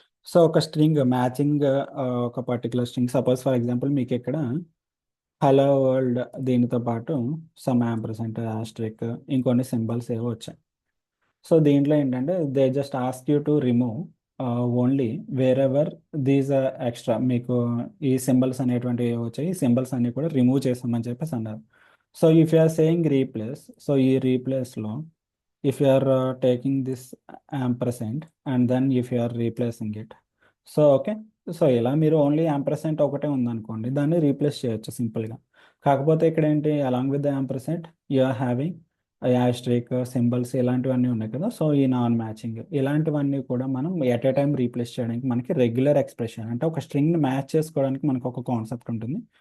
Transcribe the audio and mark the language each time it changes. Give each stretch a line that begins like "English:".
Telugu: So ఒక string matching, ఒక particular string, suppose for example మీకు ఇక్కడ హలో వరల్డ్ దీనితో పాటు సమ్ యాంపర్సెంట్, ఆస్ట్రిక్, ఇంకొన్ని సింబల్స్ ఏవో వచ్చాయి. సో దీంట్లో ఏంటంటే
English: they just ask you to remove only wherever these extra,
Telugu: మీకు ఈ సింబల్స్ అనేటువంటివి వచ్చాయి, ఈ సింబల్స్ అన్ని కూడా రిమూవ్ చేసామని చెప్పేసి అన్నారు.
English: So if you are saying replace, so ఈ రీప్లేస్లో if you are taking this ampersand and then if you are replacing it, so okay.
Telugu: So ఇలా మీరు ఓన్లీ యాంపర్సెంట్ ఒకటే ఉందనుకోండి, దాన్ని రీప్లేస్ చేయొచ్చు సింపుల్గా. కాకపోతే ఇక్కడ ఏంటి,
English: along with the ampersand you are having asterisk,
Telugu: symbols ఇలాంటివన్నీ ఉన్నాయి కదా. సో ఈ నాన్ మ్యాచింగ్ ఇలాంటివన్నీ కూడా మనం ఎట్ ఏ టైం రీప్లేస్ చేయడానికి మనకి రెగ్యులర్ ఎక్స్ప్రెషన్ అంటే ఒక స్ట్రింగ్ని మ్యాచ్ చేసుకోవడానికి మనకు ఒక కాన్సెప్ట్ ఉంటుంది.